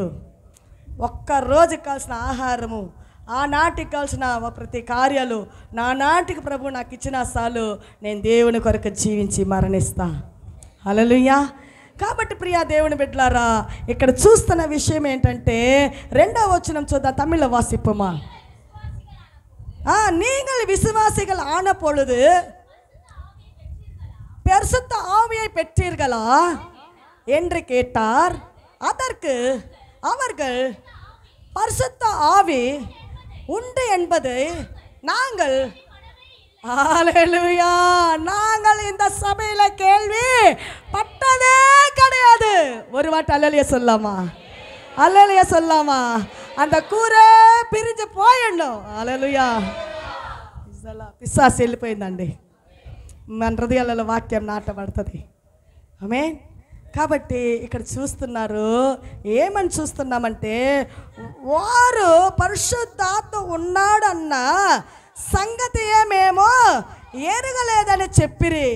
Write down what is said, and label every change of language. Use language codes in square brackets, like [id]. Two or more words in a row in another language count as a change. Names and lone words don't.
[te] ఒక్కరోజుకి కావాల్సిన ఆహారము, ఆనాటికి కావాల్సిన ప్రతి కార్యాలు నానాటికి ప్రభు నాకు ఇచ్చిన చాలు, నేను దేవుని కొరకు జీవించి మరణిస్తా. హల్లెలూయా. కాబట్టి ప్రియా దేవుని బిడ్డలారా, ఇక్కడ చూస్తున్న విషయం ఏంటంటే 2వ వచనం చూద్దాం. [ta] தமிழ்ல வாசிப்போமா? நீங்கள் விசுவாசிகள் ஆன பொழுது பரிசுத்த ஆவியை பெற்றீர்களா என்று கேட்டார். அதற்கு அவர்கள் பரிசுத்த ஆவி உண்டு என்பதை நாங்கள் ஹல்லேலூயா. நாங்கள் இந்த சபையில கேள்வி பட்டதே கிடையாது. ஒரு வாட்டி அல்லேலூயா சொல்லாமா? அல்லேலூயா சொல்லாமா? அந்த கூரை பிரிஞ்சு పోయணும். హల్లెలూయా. [te] పిశాసు వెళ్ళిపోయిందండి. మన హృదయాలలో వాక్యం నాటబడుతుంది. ఆమేన్. కాబట్టి ఇక్కడ చూస్తున్నారు, ఏమని చూస్తున్నామంటే వారు పరిశుద్ధాత్మ ఉన్నాడన్న సంగతి ఏమేమో ఎరగలేదని చెప్పిరి.